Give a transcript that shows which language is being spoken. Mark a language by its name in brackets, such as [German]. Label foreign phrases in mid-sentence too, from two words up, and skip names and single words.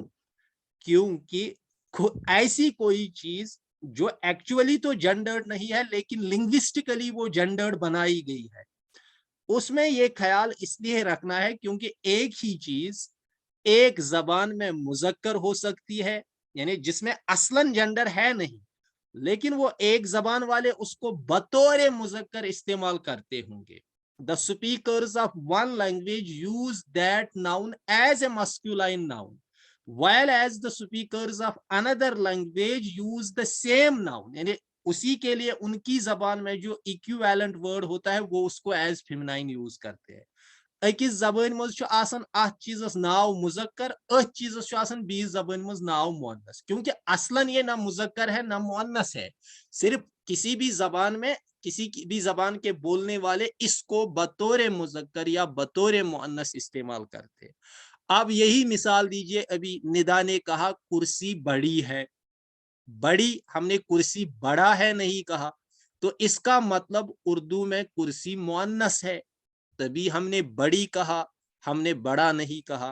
[Hindi] क्योंकि ऐसी कोई चीज जो एक्चुअली तो जेंडर्ड नहीं है लेकिन लिंग्विस्टिकली वो जेंडर्ड बनाई गई है, उसमें ये ख्याल इसलिए रखना है क्योंकि एक ही चीज एक जबान में मुजक्कर हो सकती है, यानी जिसमें असलन जेंडर है नहीं, लेकिन वो एक जबान वाले उसको बतौर मुजक्कर इस्तेमाल करते होंगे। [English] The speakers of one language use that noun as a masculine noun, while as the speakers of another language use the same noun, [Hindi] यानी उसी के लिए उनकी जबान में जो [English] equivalent word [Hindi] होता है वो उसको [English] as feminine use [Hindi] करते हैं। [Kashmiri] अकिस जबान मज अथ चीजस नाव मुजक्कर, अथ चीजस बीस जबान मज नाव मुअन्नस, [Hindi] क्योंकि असलन ये ना मुजक्कर है ना मुअन्नस है। सिर्फ किसी भी जबान में किसी भी जबान के बोलने वाले इसको बतौर मुजक्कर या बतौर मुअन्नस इस्तेमाल करते हैं। अब यही मिसाल दीजिए, अभी निदा ने कहा कुर्सी बड़ी है, बड़ी, हमने कुर्सी बड़ा है नहीं कहा, तो इसका मतलब उर्दू में कुर्सी मुअन्नस है, तभी हमने बड़ी कहा, हमने बड़ा नहीं कहा।